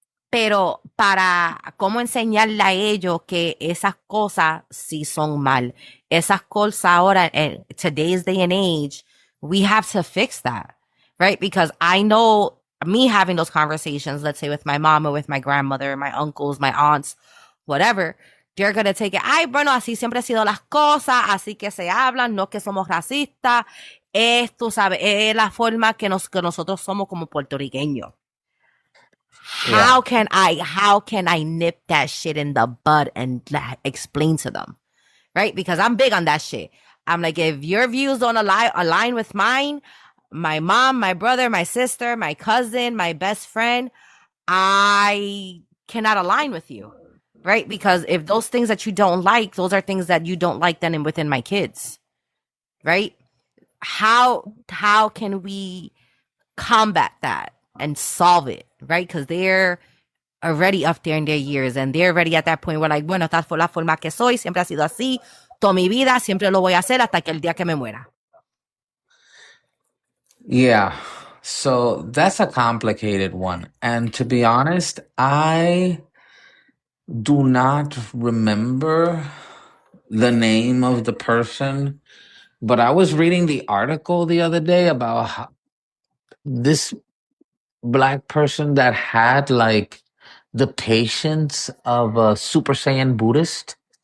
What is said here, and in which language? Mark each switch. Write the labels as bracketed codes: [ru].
[es] Pero para cómo enseñarle a ellos que esas cosas sí son mal. Esas cosas ahora, [en] in today's day and age, we have to fix that, right? Because I know me having those conversations, let's say with my mom or with my grandmother, my uncles, my aunts, whatever, they're going to take it. [es] Ay, bueno, así siempre han sido las cosas, así que se hablan, no que somos racistas. Esto, ¿sabes? Es la forma que nosotros somos como puertorriqueños. [en] How can I nip that shit in the bud and explain to them, right? Because I'm big on that shit. I'm like, if your views don't align with mine, my mom, my brother, my sister, my cousin, my best friend, I cannot align with you, right? Because if those things that you don't like, those are things that you don't like then and within my kids, right? How can we combat that and solve it, right? Because they're already up there in their years and they're already at that point where like, [es] bueno, esta fue la forma que soy, siempre ha sido así, toda mi vida, siempre lo voy a hacer hasta que el día que me muera. [en] Yeah. So that's a complicated one. And to be honest, I do not remember the name of the person, but I was reading the article the other day about this black person that had like the patience of a Super Saiyan Buddhist.